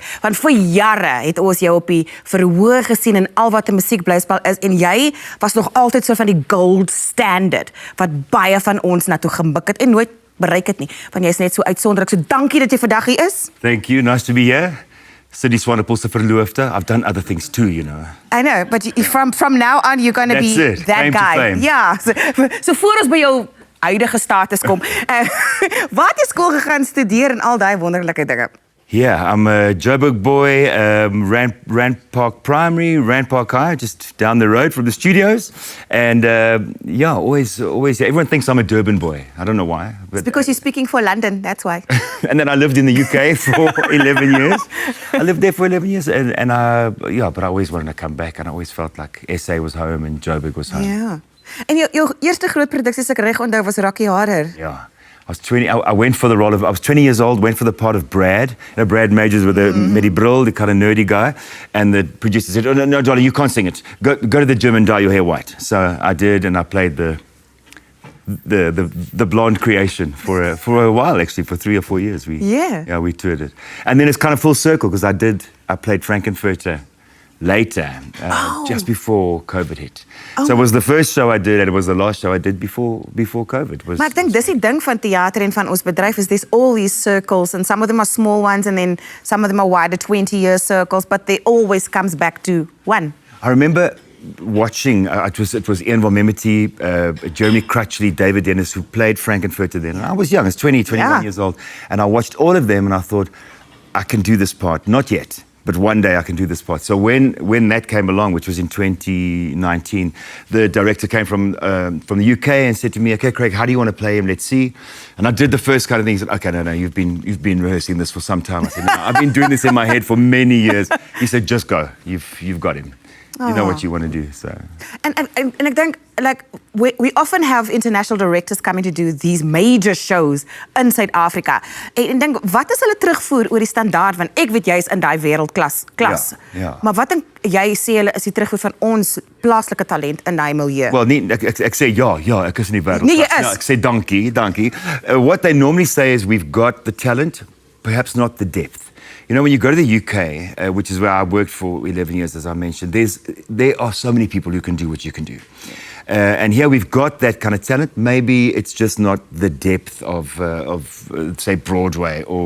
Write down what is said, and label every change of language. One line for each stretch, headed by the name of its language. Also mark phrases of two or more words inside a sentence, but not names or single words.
Afrikaans: Want vir jare het ons jou op die verhoog gesien en al wat 'n musiekblyspel is en jy was nog altyd so van die
English: gold standard
Afrikaans: wat baie van ons na toe gemik het en nooit bereik het nie. Want jy is net so uitsonderlik. So dankie dat jy vandag hier is.
English: Thank you. Nice to be here.
Afrikaans: Cindy Swanepoel se verloofde.
English: I've done other things too, you know. I know, but from now on you're going to be That's it. that Fame to guy. fame.
Afrikaans: Ja, so voor ons by jou huidige status kom. Waar het jy skool gegaan studeer en al daai wonderlike dinge?
English: Yeah, I'm a Joburg boy, Rand Park Primary, Rand Park High, just down the road from the studios. And yeah, always, everyone thinks I'm a Durban boy. I don't know why. It's because you're speaking for London, that's why. And then I lived in the UK for 11 years. I lived there for 11 years. And yeah, but I always wanted to come back. And I always felt like SA was home and Joburg was home.
Afrikaans: Ja. En jou eerste groot produksie, as ek reg onthou, was Rocky Horror.
English: Yeah. I was 20. I went for the role of. I was 20 years old. Went for the part of Brad. Brad Majors with the Medi Brill, the kind of nerdy guy. And the producer said, "Oh no, darling, you can't sing it. Go to the gym and dye your hair white." So I did, and I played the blonde creation for a while, actually, for 3 or 4 years. We toured it, and then it's kind of full circle because I played Frankenfurter later, just before COVID hit. So it was the first show I did and it was the last show I did before COVID.
Afrikaans: Maar ek dink dis die ding van theater en van ons bedryf is
English: there's all these circles and some of them are small ones and then some of them are wider 20-year circles, but they always comes back to one. I remember watching, it was Ian Van Memety, Jeremy Crutchley, David Dennis, who played Frankenfurter then. And I was young, I was 21 years old. And I watched all of them and I thought, I can do this part. Not yet, but one day I can do this part. So when that came along, which was in 2019, the director came from the UK and said to me, "Okay, Craig, how do you want to play him? Let's see." And I did the first kind of thing. He said, "Okay, no, you've been rehearsing this for some time." I said, "No, I've been doing this in my head for many years." He said, "Just go. You've got him. You know what you want to do." So.
Afrikaans: And ek dink,
English: like, we often have international directors coming to do these major shows in Suid-Afrika.
Afrikaans: En dink, wat is hulle terugvoer oor die standaard? Want ek weet jy is in daai wêreldklas. Ja. Maar wat dink jy sê hulle is die terugvoer van ons plaaslike talent in daai milieu? Well, nee, ek sê ja, ek is in die wêreldklas. Nee, jy is. Ja, ek sê dankie.
English: What they normally say is we've got the talent, perhaps not the depth. You know, when you go to the UK, which is where I worked for 11 years, as I mentioned, there are so many people who can do what you can do. And here we've got that kind of talent. Maybe it's just not the depth of say, Broadway or...